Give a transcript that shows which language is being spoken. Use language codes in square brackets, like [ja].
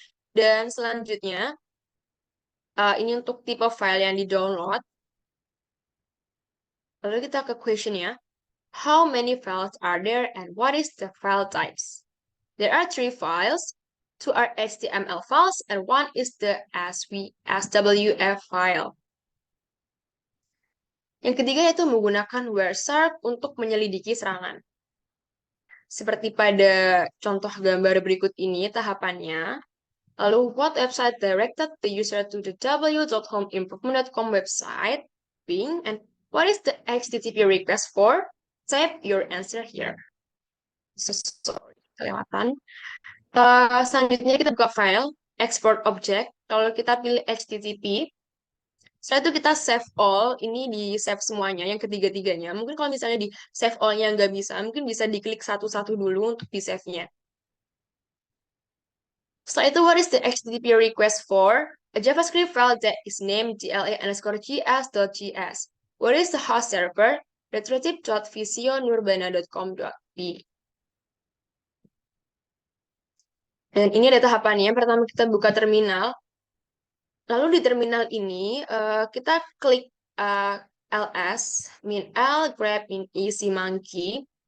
[id] Dan selanjutnya, ini untuk tipe file yang di-download. Lalu kita ke questionnya. [en] How many files are there and what is the file types? There are 3 files. 2 are HTML files and 1 is the SWF file. [id] Yang ketiga yaitu menggunakan WhereShark untuk menyelidiki serangan. Seperti pada contoh gambar berikut ini tahapannya. Lalu, [en] what website directed the user to the www.homeimprovement.com website? Bing. And what is the HTTP request for? Type your answer here. Sorry, [id] kelewatan. Selanjutnya kita buka file, export object. Kalau kita pilih HTTP, setelah itu kita save all, ini di save semuanya, yang ketiga-tiganya. Mungkin kalau misalnya di save all-nya nggak bisa, mungkin bisa diklik satu-satu dulu untuk di save-nya. Setelah itu, [en] what is the HTTP request for? A JavaScript file that is named dla_gs.gs. What is the host server? retrospect.visionurbana.com.b. [id] Dan ini ada tahapannya. Pertama kita buka terminal. Lalu di terminal ini kita klik ls -l grep in easy monkey.